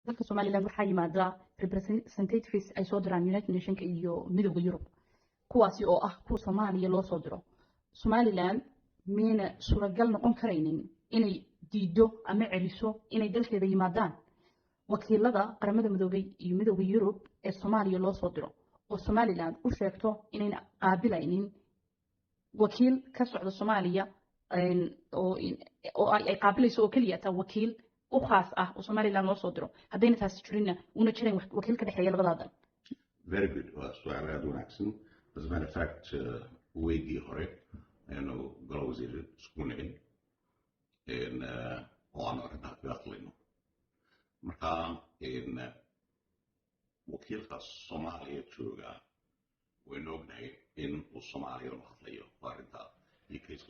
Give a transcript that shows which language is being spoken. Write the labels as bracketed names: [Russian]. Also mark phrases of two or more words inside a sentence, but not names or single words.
[Somali] dalka Somaliland waxaa yimaada representatives ay soo diraan United Nations iyo midowga Yurub kuwaasi oo ah kuwa Soomaaliya loo soo diro Somaliland meena suuragal noqon karaynin inay diido ama celiso inay dalkeeda yimaadaan wakiilada qaramada midoobay iyo midowga Yurub ee Soomaaliya loo soo diro oo Somaliland u sheegto inay qaabilaynin wakiil ka socda Soomaaliya oo ay qaabilayso oo kaliya ta wakiil u khaas ah oo Somaliland loo soo diro hadayna taas jirina una jireen wakiil ka dhaxeeya labada dal. [English] Very good. [Somali] Su'aal aad u wanaagsan. [English] As a matter of fact, [Somali] weygii hore aynu galo wasiir isku nimid oo aan arrintaa kaga hadlayno marka wakiilka Soomaaliya jooga waynu ognahay in uu Soomaaliya la hadlayo arrintaa iyo kiiska